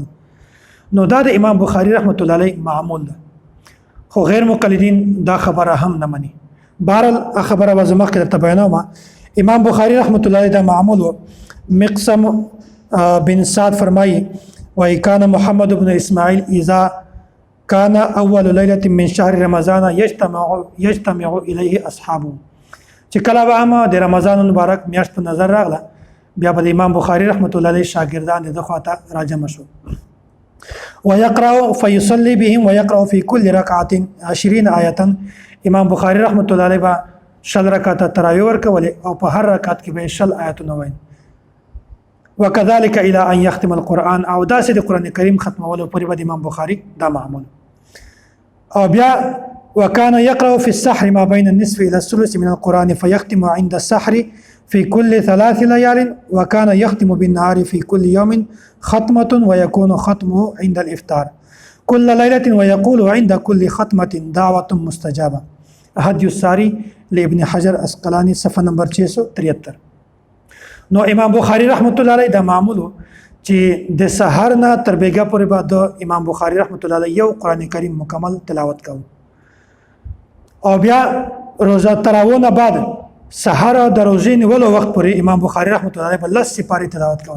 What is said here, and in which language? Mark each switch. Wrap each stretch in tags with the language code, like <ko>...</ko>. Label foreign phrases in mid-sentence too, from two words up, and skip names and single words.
<ps>نو دا د امام بخاری</ps> <ar>رحمت الله علیه</ar> <ps>معمول ده، خو غیر مقلدین دا خبره هم نه مني. بهرحال خبره وزمخ کې ته بیانوم. امام بخاری</ps> <ar>رحمت الله علیه</ar> <ps>دا معمول و.</ps> <ar>مقسم بن سعد</ar> <ps>فرمایي وای</ps> <ar>کان محمد بن اسماعیل اذا کان اول ليله من شهر رمضان یجتمع الیه اصحابه.</ar> <ps>چې کله به هم د رمضان مبارک میاشت په نظر راغله بیا به امام بخاری</ps> <ar>رحمت الله علیه</ar> <ps>شاګردان د خواته راجم شو.</ps> <ar>ويقرأ فيصلي بهم ويقرأ في كل ركعة 20 آية.</ar> <ps>امام بخاری</ps> <ar>رحمت الله علیه</ar> <ps>با 60 رکعات تراویح ورکولې او په هر رکعت کې به 60 آیاتونه وایي.</ps> <ar>وكذلك الى ان يختم القرآن</ar> <ps>او داسې د قرآن کریم ختمولو پورې به امام بخاری دا معمول. او بیا</ps> <ar>وكان يقرأ في السحر ما بين النصف الى الثلث من القرآن فيختم عند السحر في كل 3 ليال وكان يختم بالنهار في كل يوم ختمة ويكون ختمه عند الإفطار كل ليلة ويقول عند كل ختمة دعوة مستجابة.</ar> <ps>هدي الساري لابن حجر اسقلاني صفحه نمبر 673. نو امام بخاری</ps> <ar>رحمت الله علیه</ar> <ps>دا معمول چې د سحر نه تر بیګا پورې بعد امام بخاری</ps> <ar>رحمت الله علیه</ar> <ps>یو قرآن کریم مکمل تلاوت کاوه. او بیا روزه تراویح نه بعد سحر د روزې نیولو وخت پورې امام بخاری</ps> <ar>رحمت الله علیه</ar> <ps>بل سپاره تلاوت کوله.</ps>